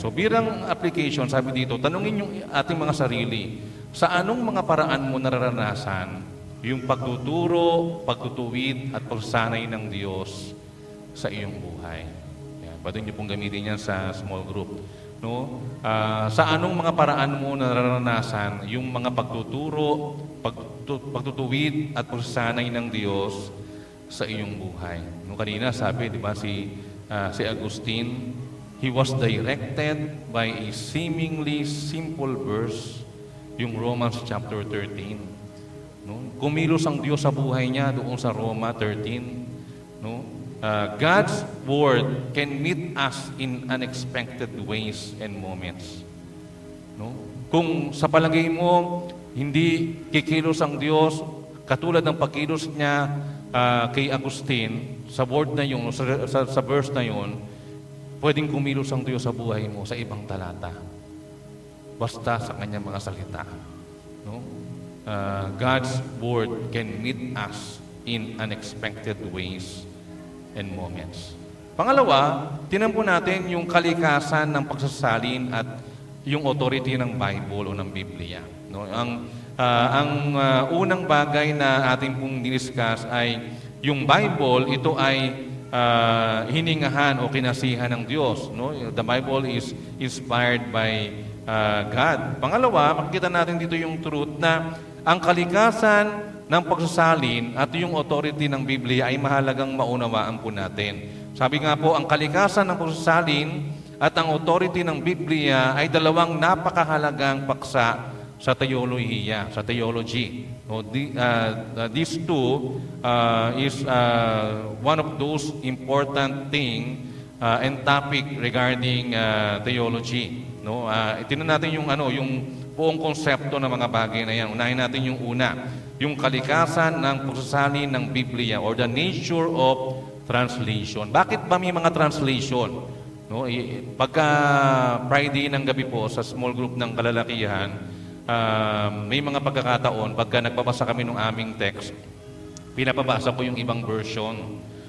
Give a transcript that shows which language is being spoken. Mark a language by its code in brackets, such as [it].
[tl] So bilang application, sabi dito, tanungin yung ating mga sarili, sa anong mga paraan mo nararanasan yung pagtuturo, pagtutuwid at pagsanay ng Diyos sa iyong buhay? Yan, pwede niyo pong gamitin yan sa small group. No? Sa anong mga paraan mo nararanasan yung mga pagtuturo, pagtutuwid at pagsanay ng Diyos sa iyong buhay? No, kanina sabi, di ba, si Agustin, [en] he was directed by a seemingly simple verse, yung Romans chapter 13. [tl] No? Kumilos ang Diyos sa buhay niya doon sa Roma 13. No? [en] God's Word can meet us in unexpected ways and moments. [tl] No? Kung sa palagay mo, hindi kikilos ang Diyos, katulad ng pagkilos niya kay Agustin, sa word na yun, sa verse na yun, pwedeng kumilos ang Diyos sa buhay mo sa ibang talata. Basta sa kanyang mga salita. No? [en] God's word can meet us in unexpected ways and moments. [tl] Pangalawa, tinan po natin yung kalikasan ng pagsasalin at yung authority ng Bible o ng Biblia. No? Ang unang bagay na ating pong diniscuss ay yung Bible, ito ay hiningahan o kinasihan ng Diyos. No? [en] The Bible is inspired by God. [tl] Pangalawa, makikita natin dito yung truth na ang kalikasan ng pagsasalin at yung authority ng Biblia ay mahalagang maunawaan po natin. Sabi nga po, ang kalikasan ng pagsasalin at ang authority ng Biblia ay dalawang napakahalagang paksa sa teolohiya, sa theology. [en] No, these two is one of those important thing and topic regarding theology. [tl] No, tingnan natin yung buong konsepto ng mga bagay na yan. Unahin natin yung una, yung kalikasan ng pagsasalin ng Biblia or [en] the nature of translation. [tl] Bakit ba may mga translation? No, pagka Friday ng gabi po sa small group ng kalalakihan, may mga pagkakataon pagka nagbabasa kami ng aming text, pinapabasa ko yung ibang version.